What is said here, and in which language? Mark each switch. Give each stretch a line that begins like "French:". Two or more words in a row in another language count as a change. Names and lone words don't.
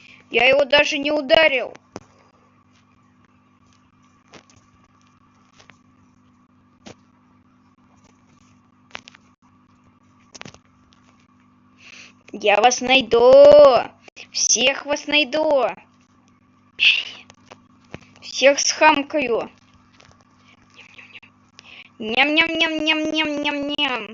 Russian: Я его даже не ударил. Я вас найду. Всех вас найду. Всех схамкаю. Ням-ням-ням-ням-ням-ням-ням.